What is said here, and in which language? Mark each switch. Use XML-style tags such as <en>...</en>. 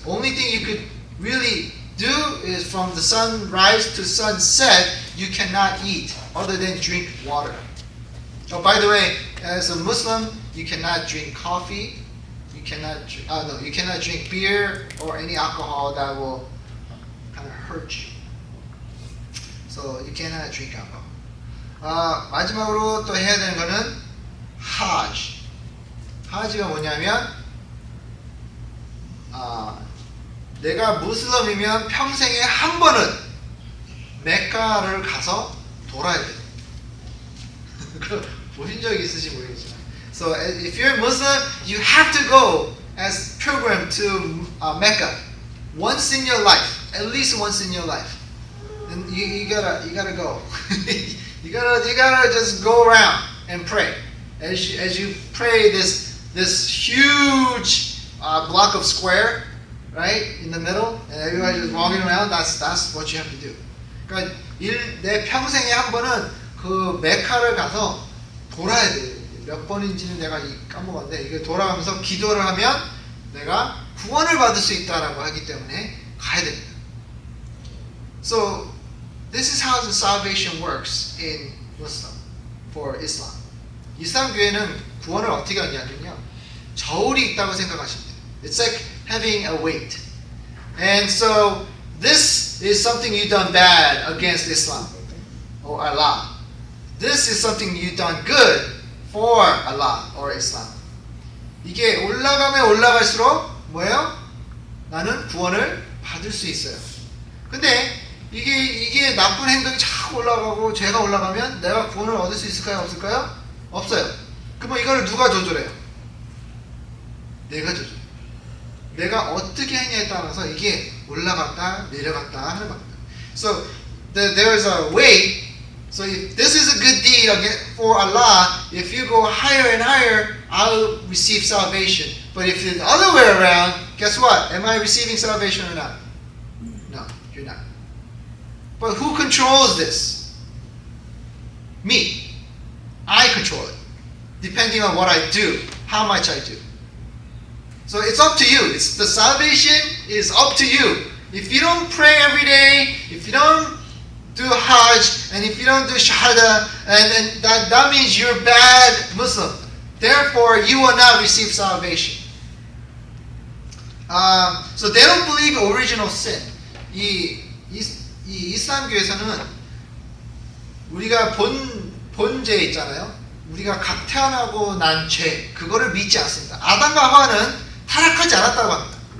<en>Only thing you could really do is from the sunrise to sunset, you cannot eat other than drink water. Oh, by the way, as a Muslim, you cannot drink coffee. You cannot drink beer or any alcohol that will kind of hurt you. So you cannot drink alcohol.</en> <ko>마지막으로 또 해야 되는 거는 하지. 하지가 뭐냐면 내가 무슬림이면 평생에 한 번은 메카를 가서 돌아야 돼. 보신 적이 있으신지 모르겠지만.</ko> <en>So if you're Muslim, you have to go as pilgrim to Mecca once in your life, at least once in your life. And you gotta go. you gotta just go around and pray. As you pray this huge block of square, right? In the middle, and everybody just walking around. That's what you have to do.</en> <ko>그러니까 내 평생에 한 번은 그 메카를 가서 돌아야 돼. 몇 번인지는 내가 까먹었는데 이게 돌아가면서 기도를 하면 내가 구원을 받을 수 있다라고 하기 때문에 가야 됩니다.</ko> <en>So this is how the salvation works in Muslim for Islam.</en> <ko>이슬람 교회는 구원을 어떻게 하냐면요, 저울이 있다고 생각하시면 돼요.</ko> <en>It's like having a weight. And so this is something you've done bad against Islam or Allah. This is something you've done good for Allah or Islam.</en> <ko>이게 올라가면 올라갈수록 뭐예요? 나는 구원을 받을 수 있어요. 근데 이게 나쁜 행동이 자꾸 올라가고 죄가 올라가면 내가 구원을 얻을 수 있을까요? 없을까요? 없어요. 그럼 이걸 누가 조절해요? 내가 조절해요. 내가 어떻게 했냐에 따라서 이게 올라갔다 내려갔다 하는 겁니다.</ko> <en>So there is a way. So if this is a good deed for Allah, if you go higher and higher, I'll receive salvation. But if it's the other way around, guess what? Am I receiving salvation or not? No, you're not. But who controls this? Me. I control it. Depending on what I do, how much I do. So it's up to you. The salvation is up to you. If you don't pray every day, if you don't do Hajj, and if you don't do Shahada, and that means you're a bad Muslim. Therefore, you will not receive salvation. So they don't believe original sin.</en> <ko>이 이슬람교에서는 우리가 본죄 있잖아요. 우리가 각 태어나고 난 죄, 그거를 믿지 않습니다. 아담과 하와는 타락하지 않았다고 합니다.</ko>